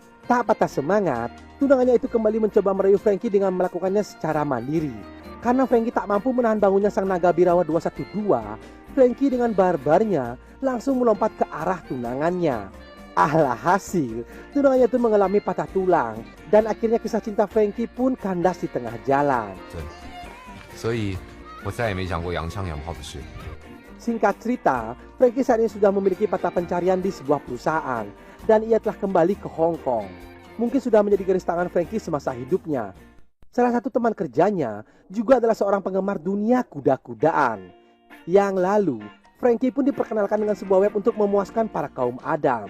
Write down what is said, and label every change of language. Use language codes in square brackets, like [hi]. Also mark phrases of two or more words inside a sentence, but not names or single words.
[id] Tak patah semangat, tunangannya itu kembali mencoba merayu Frankie dengan melakukannya secara mandiri. Karena Frankie tak mampu menahan bangunnya sang naga birawa 212, Frankie dengan barbarnya langsung melompat ke arah tunangannya. Alhasil, tunangannya itu mengalami patah tulang dan akhirnya kisah cinta Frankie pun kandas di tengah jalan. [zh] 所以我再也没想过洋枪洋炮的事。 [id] Singkat cerita, Frankie saat ini sudah memiliki mata pencarian di sebuah perusahaan dan ia telah kembali ke Hong Kong. Mungkin sudah menjadi garis tangan Frankie semasa hidupnya. Salah satu teman kerjanya juga adalah seorang penggemar dunia kuda-kudaan. Yang lalu, Frankie pun diperkenalkan dengan sebuah web untuk memuaskan para kaum Adam.